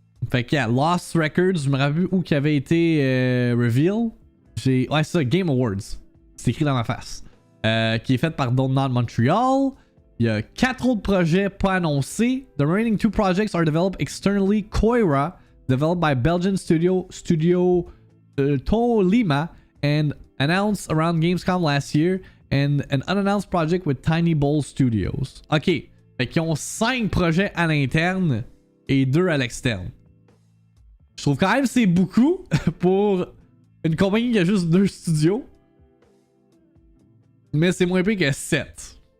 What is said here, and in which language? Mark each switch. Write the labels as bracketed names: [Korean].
[French] Fait que, yeah, Lost Records, je me rappelle où qui avait été reveal. Ouais, c'est ça, Game Awards. C'est écrit dans ma face. Qui est fait par Don't Nod Montreal. Il y a 4 autres projets pas annoncés. [English] The remaining 2 projects are developed externally. Koira, developed by Belgian studio Tolima, and announced around Gamescom last year. And an unannounced project with Tiny Bowl Studios. [French] Ok, fait qu'ils ont 5 projets à l'interne et 2 à l'externe. Je trouve quand même c'est beaucoup pour une compagnie qui a juste 2 studios. Mais c'est moins pire que 7.